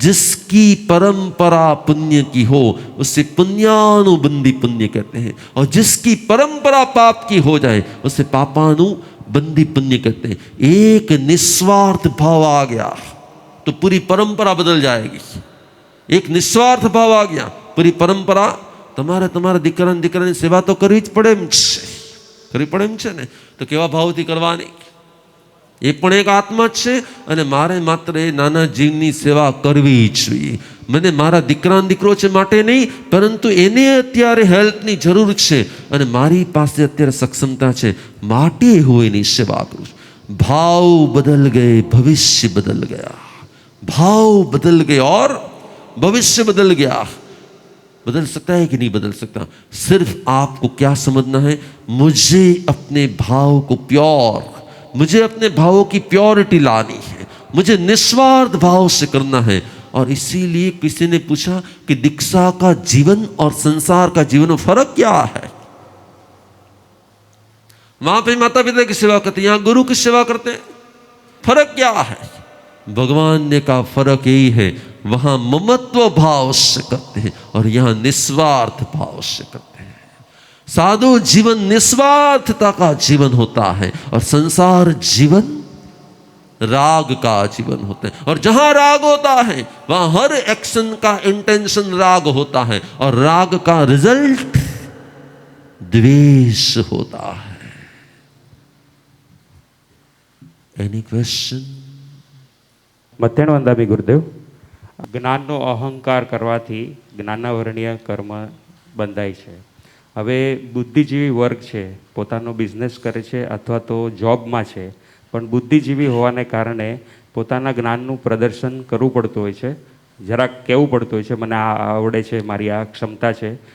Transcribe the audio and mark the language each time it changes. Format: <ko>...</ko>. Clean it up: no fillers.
<hi>जिसकी परंपरा पुण्य की हो उसे पुण्यानुबंधी पुण्य कहते हैं, और जिसकी परंपरा पाप की हो जाए उसे पापानुबंधी पुण्य कहते हैं। एक निस्वार्थ भाव आ गया तो पूरी परंपरा बदल जाएगी। एक निस्वार्थ भाव आ गया, पूरी परंपरा,</hi> <gu>તમારા દીકરાની સેવા તો કરવી જ પડે એમ છે ને, તો કેવા ભાવથી કરવાની? એ પણ એક આત્મા જ છે, અને મારે માત્ર એ નાના જીવની સેવા કરવી જ જોઈએ. મને મારા દીકરો છે માટે નહીં, પરંતુ એને અત્યારે હેલ્પની જરૂર છે અને મારી પાસે અત્યારે સક્ષમતા છે માટે હું એની સેવા કરું છું.</gu> <hi>ભાવ બદલ ગયે, ભવિષ્ય બદલ ગયા. भाव बदल गए और भविष्य बदल गया. बदल सकता है कि नहीं बदल सकता? सिर्फ आपको क्या समझना है? मुझे अपने भाव को प्योर, मुझे अपने भावों की प्योरिटी लानी है, मुझे निस्वार्थ भाव से करना है. और इसीलिए किसी ने पूछा कि दीक्षा का जीवन और संसार का जीवन में फर्क क्या है? वहां पे माता पिता की सेवा करते हैं, यहां गुरु की सेवा करते हैं. फर्क क्या है? भगवान ने कहा फर्क यही है, वहां ममत्व भाव से करते हैं और यहां निस्वार्थ भाव से करते हैं. साधु जीवन निस्वार्थता का जीवन होता है और संसार जीवन राग का जीवन होता है. और जहां राग होता है वहां हर एक्शन का इंटेंशन राग होता है, और राग का रिजल्ट द्वेष होता है.</hi> <en>Any question?</en> <gu>મધ્યાહન વંદામી ગુરુદેવ, જ્ઞાનનો અહંકાર કરવાથી જ્ઞાનાવરણીય કર્મ બંધાય છે. હવે બુદ્ધિજીવી વર્ગ છે, પોતાનો બિઝનેસ કરે છે અથવા તો જોબમાં છે, પણ બુદ્ધિજીવી હોવાને કારણે પોતાના જ્ઞાનનું પ્રદર્શન કરવું પડતું હોય છે, જરાક કહેવું પડતું હોય છે મને આ આવડે છે, મારી આ ક્ષમતા છે.</gu>